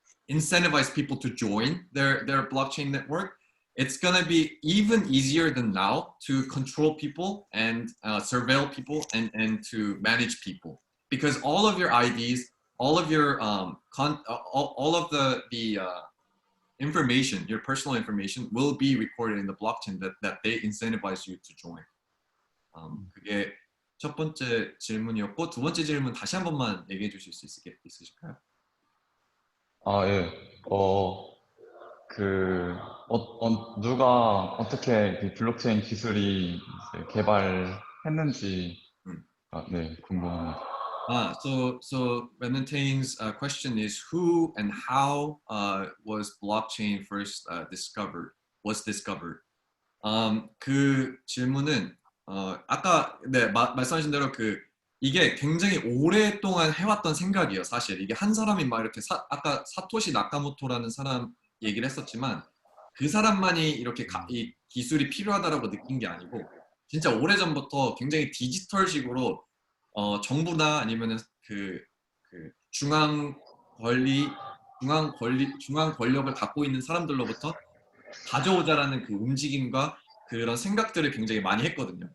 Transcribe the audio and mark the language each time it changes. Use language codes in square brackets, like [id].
[en] incentivize people to join their blockchain network, it's going to be even easier than now to control people and surveil people and to manage people, because all of your IDs, all of your all of the information, your personal information, will be recorded in the blockchain that they incentivize you to join. [ko] 그게 첫 번째 질문이었고, 두 번째 질문 다시 한 번만 얘기해 주실 수 있으실까요? 예. 누가 어떻게 그 블록체인 기술이 이제 개발했는지 네, 궁금합니다. [en] So Remnant Tain's question is who and how was blockchain first was discovered? [ko] 그 질문은 아까 말씀하신 대로 이게 굉장히 오랫동안 해왔던 생각이에요. 사실 이게 한 사람이 막 이렇게 아까 사토시 나카모토라는 사람 얘기를 했었지만 그 사람만이 이렇게 이 기술이 필요하다라고 느낀 게 아니고 진짜 오래전부터 굉장히 디지털식으로 정부나 아니면은 그 중앙 권력을 갖고 있는 사람들로부터 가져오자라는 그 움직임과 그런 생각들을 굉장히 많이 했거든요.